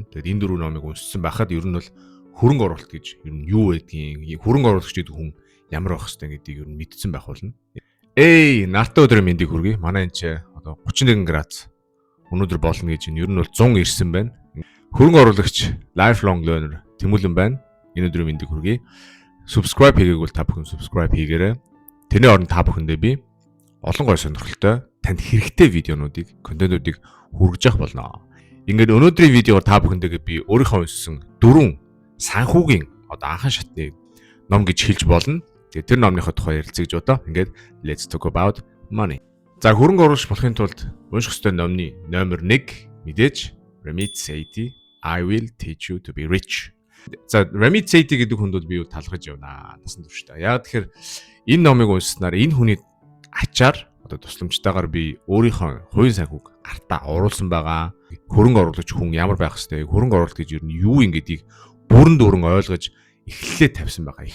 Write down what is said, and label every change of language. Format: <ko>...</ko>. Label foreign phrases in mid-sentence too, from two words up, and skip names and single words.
<mn>Тэгээд энэ 4 номыг уншсан байхад ер нь бол хөрөнгө оруулалт гэж ер нь юу байдгийг, хөрөнгө оруулагч гэдэг хүн ямар байх хэвтэй гэдгийг ер нь мэдсэн байх болно. Нартай өдрийн мэндийг хүргэе. Манай энэ ч одоо 31 градус өнөөдөр болно гэж ер нь бол 100 ирсэн байна. Хөрөнгө оруулагч</mn> <en>lifelong learner</en> <mn>Тэмүүлэн байна. Энэ өдрийн мэндийг хүргэе. Subscribe хийгээгүй та бүхэн subscribe хийгээрэй. Тэрний оронд та бүхэндээ би олон гой сонирхолтой танд хэрэгтэй видеонуудыг, контентуудыг хүргэж явах болно. Ингээд өнөөдрийн видеоор та бүхэндээ би өөрийнхөө уншсан 4 санхүүгийн одоо анхан шатны ном гэж хэлж болно. Тэгээ тэр номныхоо тухай ярилцъя гэж бодоо. Ингээд</mn> <en>let's talk about money.</en> <mn>За хөрөнгө оруулагч болохын тулд унших ёстой номны номер 1 мэдээж Ramit Sethi I will teach you to be rich. За Ramit Sethi гэдэг хүнд бол би юу талхаж явнаа. Насан туршдаа. Яг тэгэхээр энэ номыг уншсанаар энэ хүний ачаар одоо тусламжтайгаар би өөрийнхөө хувийн санхүүг гартаа оруулсан байгаа. Хөрөнгө оруулагч хүн ямар байх ёстой, хөрөнгө оруулалт гэж юу юу ингэдийг бүрэн дүүрэн ойлгож эхлэлээ тавьсан байгаа.</mn>